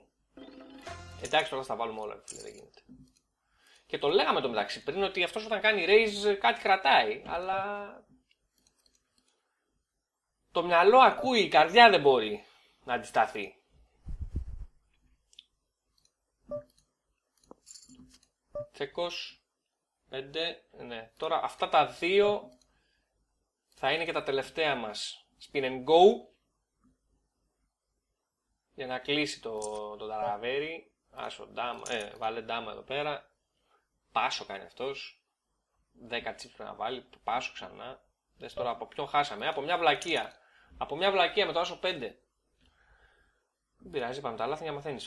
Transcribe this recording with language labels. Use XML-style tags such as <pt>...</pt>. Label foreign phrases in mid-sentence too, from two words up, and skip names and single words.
<el>Εντάξει, τώρα θα τα βάλουμε όλα, φίλε, δεν γίνεται. Και το λέγαμε το μεταξύ πριν ότι αυτός όταν κάνει raise κάτι κρατάει, αλλά το μυαλό ακούει, η καρδιά δεν μπορεί να αντισταθεί. Τσεκός, 5, ναι. Τώρα αυτά τα δύο θα είναι και τα τελευταία μας</el> <en>spin and go.</en> <el>Για να κλείσει το ταραβέρι. Άσο, ντάμα, βάλε ντάμα εδώ πέρα. Πάσο κάνει αυτός. 10 τσίπ πρέπει να βάλει. Πάσο ξανά. Δες τώρα από ποιον χάσαμε. Από μια βλακεία. Από μια βλακεία με το άσο 5. Δεν πειράζει, είπαμε τα λάθη για να μαθαίνεις.</el>